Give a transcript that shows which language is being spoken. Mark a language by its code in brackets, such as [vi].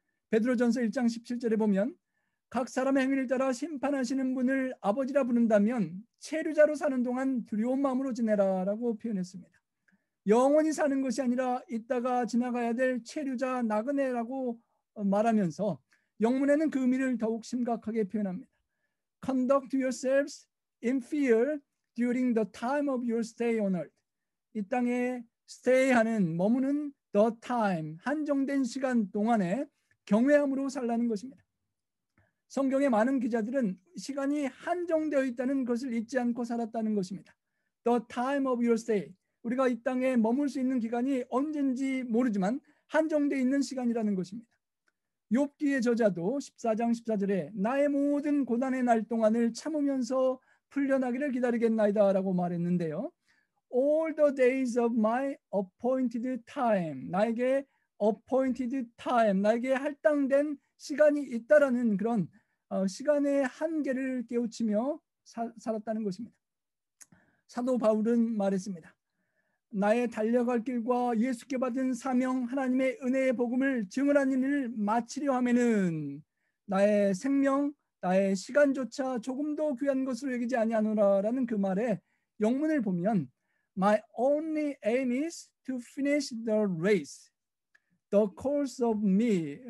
[ko] 베드로전서 1장 17절에 보면 각 사람의 행위를 따라 심판하시는 분을 아버지라 부른다면 체류자로 사는 동안 두려운 마음으로 지내라라고 표현했습니다. 영원히 사는 것이 아니라 이따가 지나가야 될 체류자 나그네라고 말하면서 영문에는 그 의미를 더욱 심각하게 표현합니다. [en] Conduct yourselves in fear during the time of your stay on earth. [ko] 이 땅에 stay하는 머무는 the time, 한정된 시간 동안에 경외함으로 살라는 것입니다. 성경의 많은 기자들은 시간이 한정되어 있다는 것을 잊지 않고 살았다는 것입니다. [en] The time of your stay. [ko] 우리가 이 땅에 머물 수 있는 기간이 언젠지 모르지만 한정되어 있는 시간이라는 것입니다. 욥기의 저자도 14장 14절에 나의 모든 고난의 날 동안을 참으면서 풀려나기를 기다리겠나이다 라고 말했는데요. [en] All the days of my appointed time. [ko] 나에게 appointed time, 나에게 할당된 시간이 있다라는 그런 시간의 한계를 깨우치며 살았다는 것입니다. 사도 바울은 말했습니다. 나의 달려갈 길과 예수께 받은 사명 하나님의 은혜의 복음을 증언하는 일을 마치려 하면은 나의 생명, 나의 시간조차 조금도 귀한 것으로 여기지 아니하노라라는 그 말에 영문을 보면 [en] My only aim is to finish the race, the course of me.